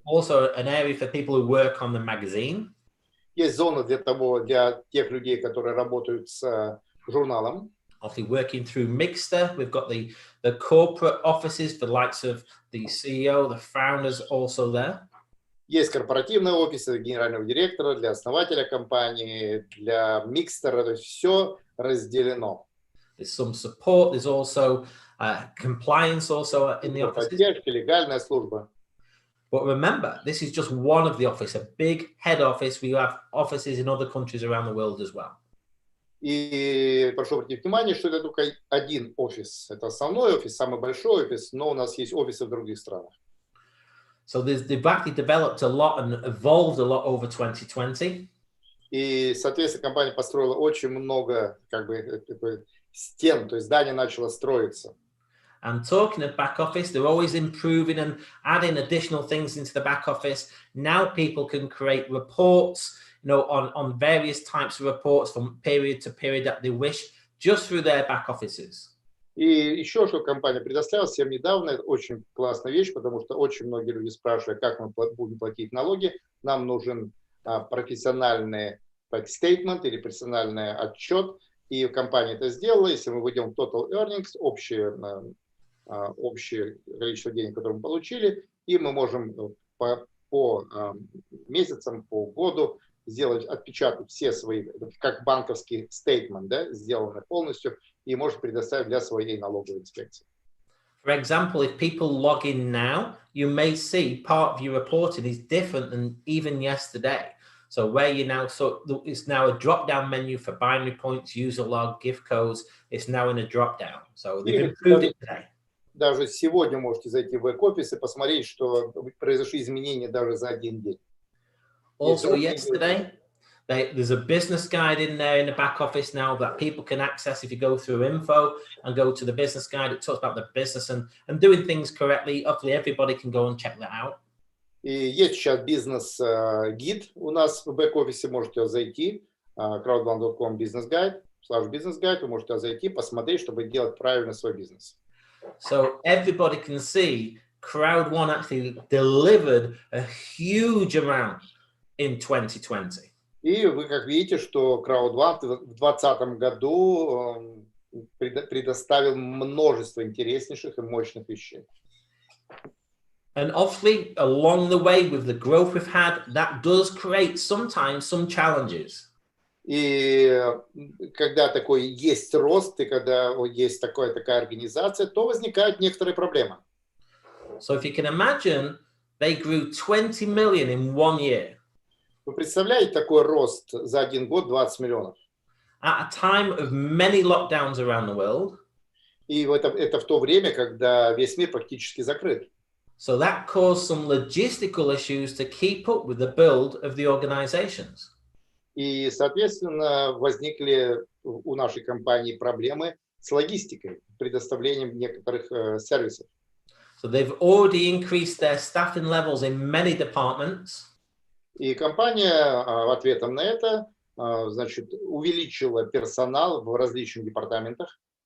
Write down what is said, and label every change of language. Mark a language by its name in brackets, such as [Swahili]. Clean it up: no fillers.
[English] Also an area for people who work on the magazine. [Russian] Есть зона для тех людей, которые работают с журналом. [English] Obviously, working through Mixter, we've got the corporate offices, the likes of the CEO, the founders also there. [Russian] Есть корпоративные офисы генерального директора, для основателя компании, для микстера, то есть все разделено. [English] There's some support. There's also compliance also in the offices. [Russian] Поддержка, легальная служба. [English] But remember, this is just one of the office, a big head office. We have offices in other countries around the world as well. [Russian] И прошу обратить внимание, что это только один офис. Это основной офис, самый большой офис, но у нас есть офисы в других странах. [English] So they've actually developed a lot and evolved a lot over 2020. [Russian] И, соответственно, компания построила очень много стен, то есть здание начало строиться. [English] And talking of back office, they're always improving and adding additional things into the back office. Now people can create reports, on various types of reports from period to period that they wish, just through their back offices. [Russian] И еще что компания предоставила всем недавно, это очень классная вещь, потому что очень многие люди спрашивают, как мы будем платить налоги. Нам нужен профессиональный statement или профессиональный отчет, и компания это сделала. Если мы введем total earnings, общее количество денег, которые мы получили, и мы можем по месяцам, по году сделать, отпечатать все свои, как банковский statement, да, сделанный полностью, и может предоставить для своей налоговой инспекции. [English] For example, if people log in now, you may see part of your reporting is different than even yesterday. So where you now, it's now a drop-down menu for binary points, user log, gift codes. It's now in a drop-down. So they've improved it today. [Russian] Даже сегодня можете зайти в бэк-офис и посмотреть, что произошли изменения даже за один день. [English] Also yesterday, there's a business guide in there in the back office now that people can access if you go through info and go to the business guide. It talks about the business and doing things correctly. Hopefully everybody can go and check that out. [Russian] И есть сейчас бизнес-гид у нас в бэк-офисе, можете зайти, crowdbound.com бизнес-гайд, /бизнес-гайд, вы можете зайти, посмотреть, чтобы делать правильно свой бизнес. [English] So everybody can see Crowd1 actually delivered a huge amount in 2020. [Russian] И вы как видите, что Crowd1 в 2020 году предоставил множество интереснейших и мощных вещей. [English] And obviously, along the way with the growth we've had, that does create sometimes some challenges. [Russian] И когда такой есть рост, и когда есть такая организация, то возникают некоторые проблемы. [English] So if you can imagine, they grew 20 million in 1 year. [Russian] Вы представляете такой рост за один год 20 миллионов? [English] At a time of many lockdowns around the world. [Russian] И это в то время, когда весь мир практически закрыт. [English] So that caused some logistical issues to keep up with the build of the organizations. [Russian] И, соответственно, возникли у нашей компании проблемы с логистикой, предоставлением некоторых сервисов. [English] So they've already increased their staffing levels in many departments. [Russian] И компания ответом на это, значит, увеличила персонал в различных департаментах.